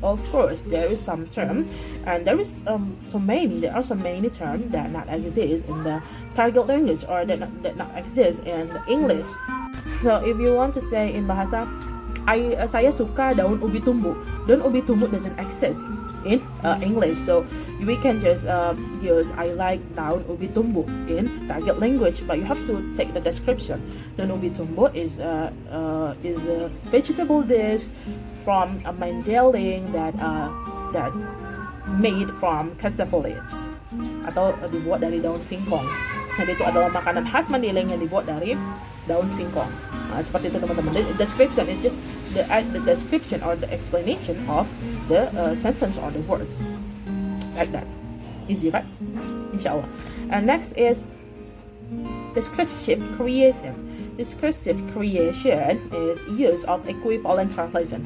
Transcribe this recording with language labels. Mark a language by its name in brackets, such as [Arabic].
[English] Of course, there is some term, and there are so many terms that not exist in the target language or that not exist in English. So if you want to say in bahasa, [Indonesian] saya suka daun ubi tumbuh. [English] Daun ubi tumbuh doesn't exist in English, so we can just use I like daun ubi tumbuh in target language, but you have to take the description. [Indonesian] Daun ubi tumbuh [English] is a vegetable dish from a Mandailing that made from cassava leaves, [Indonesian] atau dibuat dari daun singkong. Jadi itu adalah makanan khas Mandailing yang dibuat dari daun singkong. Seperti itu teman-teman. [English] The description is just the description or the explanation of the sentence or the words, like that. Easy, right? Inshallah. And next is descriptive creation. Descriptive creation is use of equivalent translation.